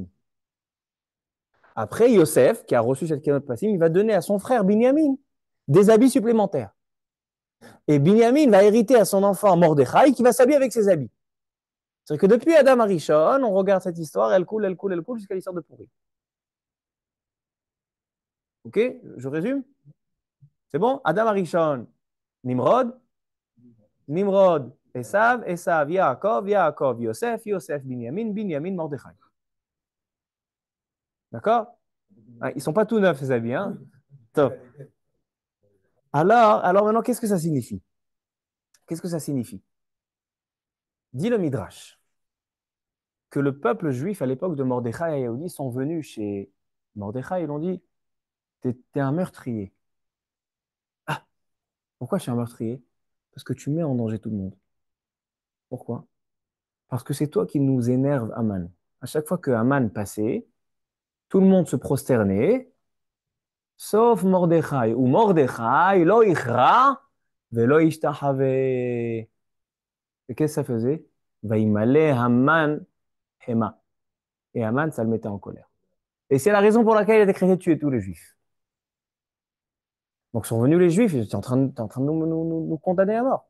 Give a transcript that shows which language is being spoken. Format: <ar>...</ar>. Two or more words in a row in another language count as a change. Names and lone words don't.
<fr>Après, Yosef, qui a reçu cette Ketonet Passim, il va donner à son frère Binyamin des habits supplémentaires. Et Binyamin va hériter à son enfant Mordechai qui va s'habiller avec ses habits. C'est-à-dire que depuis Adam Arishon, on regarde cette histoire, elle coule, elle coule, elle coule jusqu'à l'histoire de Pourri. Ok? Je résume? C'est bon? Adam Arishon, Nimrod, Nimrod, Esav, Esav, Yaakov, Yaakov, Yosef, Yosef, Binyamin, Binyamin, Mordechai. D'accord? Ils ne sont pas tout neufs, ces habits. Hein? Top. Alors maintenant, qu'est-ce que ça signifie? Qu'est-ce que ça signifie? Dit le Midrash que le peuple juif à l'époque de Mordechai et Yehudi sont venus chez Mordechai et l'ont dit, t'es un meurtrier. Pourquoi je suis un meurtrier? Parce que tu mets en danger tout le monde. Pourquoi? Parce que c'est toi qui nous énerve, Aman. À chaque fois que Aman passait, tout le monde se prosternait, sauf Mordechai.</fr> <he>ומרדכי לא יכרע ולא ישתחוה.</he> <fr>Et qu'est-ce que ça faisait?</fr> <he>וימלא המן חמה.</he> <fr>Et Haman, ça le mettait en colère. Et c'est la raison pour laquelle il a décrété de tuer tous les Juifs. Donc sont venus les Juifs, et tu es en train, t'es en train de nous condamner à mort.</fr>